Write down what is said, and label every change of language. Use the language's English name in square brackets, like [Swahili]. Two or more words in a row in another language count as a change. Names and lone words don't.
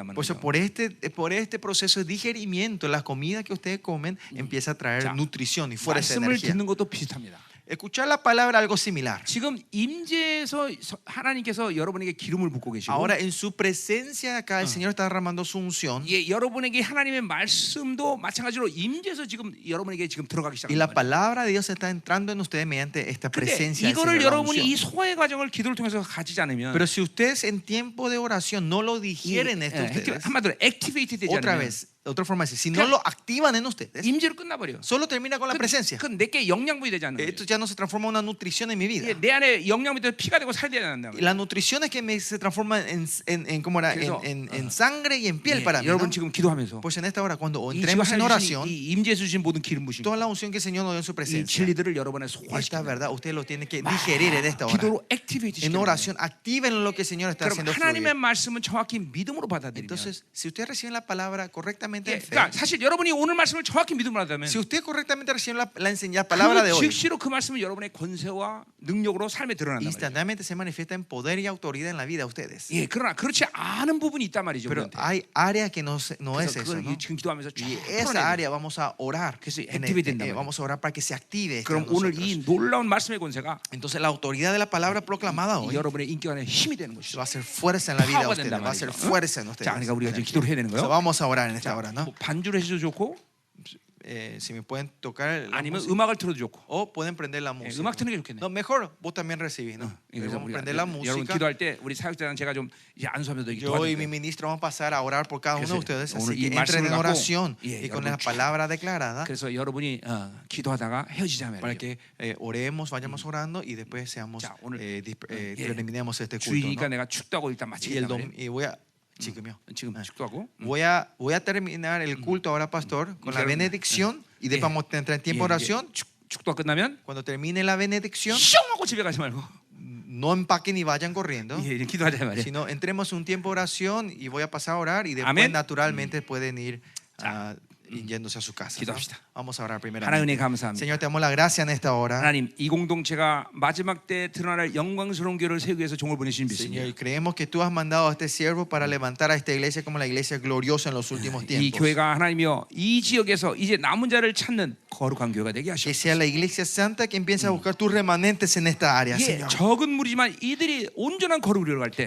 [Spanish] Por eso, [Korean] 말이에요. [Spanish] por este proceso de digerimiento, la comida que ustedes comen empieza a traer [Korean] 자, [Spanish] nutrición y fuerza de [Korean] 말씀을 [Spanish] energía. [Korean] 듣는 것도 비슷합니다. [Spanish] Escuchar la palabra algo similar. [Korean] 지금 임재에서 하나님께서 여러분에게 기름을 붓고 계시고, [Spanish] Ahora en su presencia acá el Señor está derramando su unción [Korean] 예, 여러분에게 하나님의 말씀도 마찬가지로 임재에서 지금 여러분에게 지금 들어가기 [Spanish] y [Korean] 시작합니다. [Spanish] la palabra de Dios está entrando en ustedes mediante esta [Korean] 근데 [Spanish] presencia del [Korean] 이거를 [Spanish] Señor, la [Korean] 여러분이 이 [Spanish] unción. [Korean] 소화의 과정을 기도를 통해서 가지지 않으면 [Spanish] Pero si ustedes en tiempo de oración no lo digieren esto ustedes, [Korean] 한마디로 액티베이트 되지 [Spanish] otra [Korean] 않으면 [Spanish] vez, otra forma de decir, si no lo activan en ustedes, [Korean] 임재로 끝나버려. [Spanish] solo termina con la presencia. [Korean] 그건 내게 영양분이 되지 않는 [Spanish] Esto [Korean] 거예요. [Spanish] ya no se transforma en una nutrición en mi vida. [Korean] 내 안에 영양분이 돼서 피가 되고 살이 되지 않는다. [Spanish] Y la nutrición es que se transforma ¿cómo era? [Korean] 그래서, [Spanish] en sangre y en piel para mí. ¿no? [Korean] 여러분 지금 기도하면서 [Spanish] Pues en esta hora, cuando [Korean] 이 지금 [Spanish] entremos en [Korean] 하나님 [Spanish] oración, [Korean] 주신 이 임재에서 주신 모든 기름 부심, [Spanish] toda la unción que el Señor nos dio en su [Korean] 이 [Spanish] presencia, [Korean] 진리들을 여러분의 [Spanish] esta [Korean] 소화시키는 [Spanish] verdad, usted lo tiene que digerir en esta hora. [Korean] 기도로 액티베이트 [Spanish] En [Korean] 시키는 [Spanish] oración, activen lo que el Señor está [Korean] 그럼 [Spanish] haciendo [Korean] 하나님의 [Spanish] fluir. [Korean] 말씀은 정확히 믿음으로 받아들이면, [Spanish] Entonces, si usted recibe la palabra correctamente en fe, [Korean] 그러니까 사실 여러분이 오늘 말씀을 정확히 믿음으로 받아들면 [Spanish] si usted correctamente recibe la palabra de [Korean] 그 [Spanish] hoy, [Korean] 즉시로 그 말씀은 여러분의 권세와 능력으로 삶에 드러난단 말이에요. [Spanish] instantáneamente se manifiesta en poder y autoridad en la vida de ustedes. [Korean] 예, 그러나 그렇지 않은 부분이 있단 말이죠. [Spanish] Pero [Korean] 우리한테. [Spanish] hay áreas que no es [Korean] 그래서 [Spanish] eso, [Korean] 그걸 [Spanish] ¿no? [Korean] 지금 기도하면서 쭉 [Spanish] Y [Korean] 풀어내야 [Spanish] esa [Korean] 돼요. [Spanish] área vamos a orar. [Korean] 그래서 [Spanish] En [Korean] activate 된단 말이에요. [Spanish] vamos a orar para que se active esto [Korean] 그럼 [Spanish] en [Korean] 오늘 [Spanish] nosotros. [Korean] 이 놀라운 말씀의 권세가 [Spanish] Entonces la autoridad de la palabra proclamada hoy [Korean] 여러분의 인격 안에 힘이 되는 것이죠. [Spanish] va a ser fuerza en la vida de [Korean] 파워가 [Spanish] ustedes, [Korean] 된단 [Spanish] va a ser [Korean] 말이죠. [Spanish] fuerza en ustedes. [Korean] 자, 그러니까 우리가 지금 기도를 해야 되는 [Spanish] So, [Korean] 거예요. [Spanish] vamos a orar en esta hora, ¿no? [Korean] 뭐 반주를 해도 좋고 [Spanish] Si me pueden tocar la [Korean] 아니면 [Spanish] música, [Korean] 음악을 틀어도 좋고. [Spanish] o pueden prender la [Korean] 예, [Spanish] música. [Korean] 음악 트는 게 좋겠네. [Spanish] No, mejor vos también recibís, ¿no? [Korean] 그래서 [Spanish] Vamos a [Korean] 우리가 [Spanish] prender la [Korean] 여러분 [Spanish] música. [Korean] 기도할 때 우리 사역자랑 제가 좀 이제 안수하면서 [Spanish] Yo y mi [Korean] 기도하는데 [Spanish] ministro vamos a pasar a orar por cada uno de [Korean] 그래서 [Spanish] ustedes, [Korean] 오늘 [Spanish] así [Korean] 이 [Spanish] que entren en [Korean] 말씀을 갖고, [Spanish] oración [Korean] 예, [Spanish] y con [Korean] 여러분 [Spanish] la palabra declarada [Korean] 그래서 여러분이 기도하다가 헤어지자면 [Spanish] para que oremos, vayamos orando y después seamos [Korean] 자, 오늘, [Spanish] terminemos este culto, [Korean] 주일이니까 [Spanish] ¿no? [Korean] 내가 축도하고 일단 [Spanish] Y [Korean] 마치겠다 말이에요. [Spanish] y voy a 지금요. [Korean] 지금 축도하고 [Spanish] Voy a terminar el culto ahora, pastor, con la benedicción y después vamos a entrar en tiempo de oración. [Korean] 축도가 끝나면 [Spanish] Cuando termine la benedicción, [Korean] 슝 하고 집에 가지 말고 [Spanish] no empaquen y vayan corriendo, [Korean] 예, 기도하자 말이에요. [Spanish] sino entremos en un tiempo de oración y voy a pasar a orar y después Amén. naturalmente pueden ir yéndose a su casa. ¿no? [Korean] 기도합시다. [Spanish] Vamos a orar [Korean] 하나님 [Spanish] primeramente. [Korean] 은혜 감사합니다. [Spanish] Señor, te damos la gracia en esta hora. [Korean] 하나님 이 공동체가 마지막 때 드러날 영광스러운 교회를 세우기 위해서 종을 보내신 [Spanish] Señor, [Korean] 믿습니다. [Spanish] creemos que tú has mandado a este siervo para levantar a esta iglesia como la iglesia gloriosa en los últimos [Korean] 이 [Spanish] tiempos. [Korean] 교회가 하나님이여 이 지역에서 이제 남은 자를 찾는 거룩한 교회가 되게 [Spanish] Que [Korean] 하시옵소서. [Spanish] sea la iglesia santa que empiece a buscar tus remanentes en esta área, [Korean] 예, [Spanish] Señor. [Korean] 적은 무리지만 이들이 온전한 거룩을 이루어갈 때